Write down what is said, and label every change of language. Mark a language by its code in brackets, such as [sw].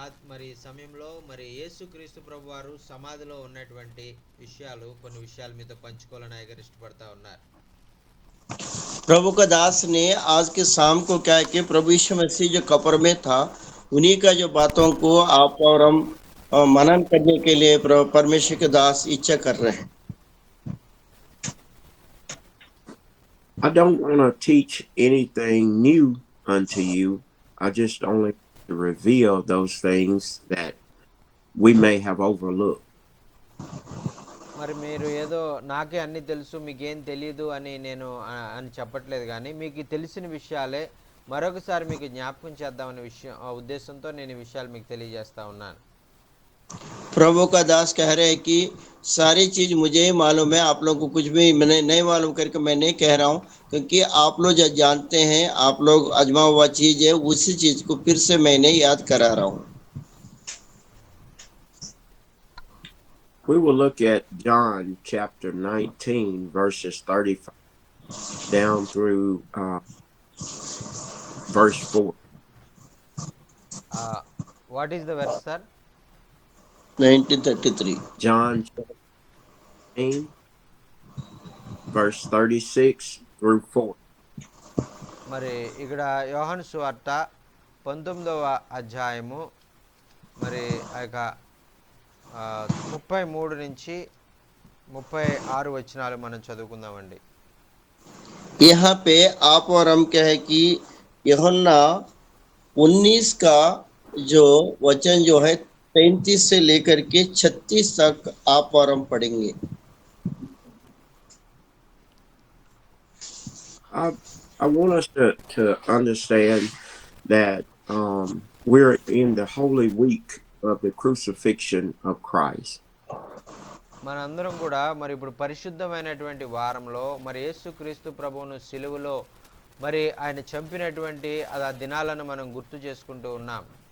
[te] మరి సమయంలో మరి యేసుక్రీస్తు ప్రభు వారు సమాధిలో ఉన్నటువంటి విషయాలు కొన్ని విషయాలు మీతో పంచుకోవాలని అయ్యగారు ఇష్టపడతా ఉన్నారు. [hi] प्रभु का दास ने आज के शाम को क्या है कि प्रभु यीशु मसीह जो कब्र में था उन्हीं का जो बातों को आप और हम मनन करने के लिए परमेश्वर के दास इच्छा कर रहे हैं। [en] I don't want to teach anything new unto you. I just only want to reveal those things that we may have overlooked. [te] మరి మీరు ఏదో నాకే అన్ని తెలుసు మీకేం తెలియదు అని నేను అని చెప్పట్లేదు, కానీ మీకు తెలిసిన విషయాలే మరొకసారి మీకు జ్ఞాపకం చేద్దామనే ఉద్దేశంతో నేను ఈ విషయాలు మీకు తెలియజేస్తా ఉన్నాను. [hi] प्रभु का दास कह रहे हैं कि सारी चीज मुझे ही मालूम है, आप लोग को कुछ भी मैंने नहीं मालूम करके मैं नहीं कह रहा हूँ, क्योंकि आप लोग जो जानते हैं आप लोग अजमा हुआ चीज है, उसी चीज को फिर से मैंने याद करा रहा हूँ। [en] We will look at John chapter 19, verses 35 down through verse 4. What is the verse sir? 1933 John 19, verse 36 through 4. [te] మరి ఇక్కడ యోహాను సువార్త 19వ అధ్యాయము మరి ఆ యొక్క 33 నుంచి 36 వచనాలు మనం చదువుకుందామండి. [hi] यहाँ पे आप और हम क्या है कि यूहन्ना 19 का जो वचन जो है 33 से लेकर के 36 तक आप और हम पढ़ेंगे। [en] I want us to understand that we're in the Holy Week of the crucifixion of Christ. [te] మనందరం కూడా మరి ఇప్పుడు పరిశుద్ధమైనటువంటి వారంలో మరి యేసుక్రీస్తు ప్రభువును సిలువలో మరి ఆయన చంపినటువంటి ఆ దినాలను మనం గుర్తు చేసుకుంటూ ఉన్నాం.